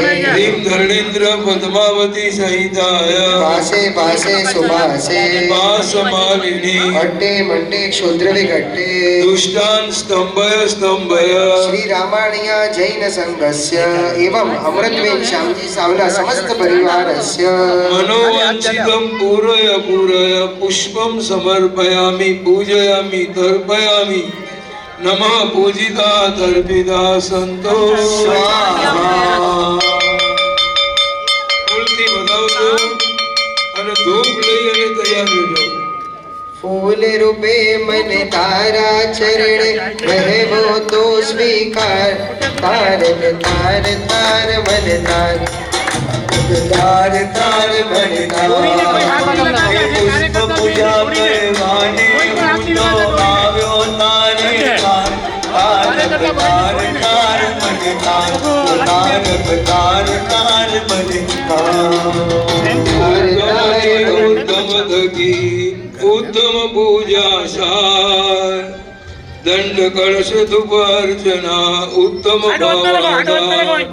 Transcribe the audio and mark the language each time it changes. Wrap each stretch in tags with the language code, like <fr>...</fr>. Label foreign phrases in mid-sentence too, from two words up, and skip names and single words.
<sa>ह्रीम धर्मेन्द्र पद्मावती सहिताय पासे पासे सुभासे પાસમાલિની अट्टे मट्टे क्षुद्र विघट्टे दुष्टान स्तंभय स्तंभय श्री रामाण्य जैन संघस्य एवं अमृतबेन श्यामजी सावला समस्त परिवारस्य मनोवांछितं पूरय पूरय पुष्पं समर्पयामि पूजयामि तर्पयामि नमः पूजिता तर्पिता संतो स्वाहा.</sa> <gu>ફૂલથી વધાવજો અને ધૂપ લઈ અને તૈયાર રહેજો. ફૂલ રૂપે મન તારા ચરણ રહબો તો સ્વીકાર. તાર તાર તાર મન તાર તાર તાર મન તાર तार तार मन तार. પુષ્પ પૂજા કરવાને હું તો આવ્યો તારે તાર. તારક તાર તાર મને તાર. તારક તાર તાર મને તાર. ઉત્તમ થકી ઉત્તમ પૂજા સાર દંડ કળશ ધૂપ અર્ચના ઉત્તમ ભાવાદાર.</gu>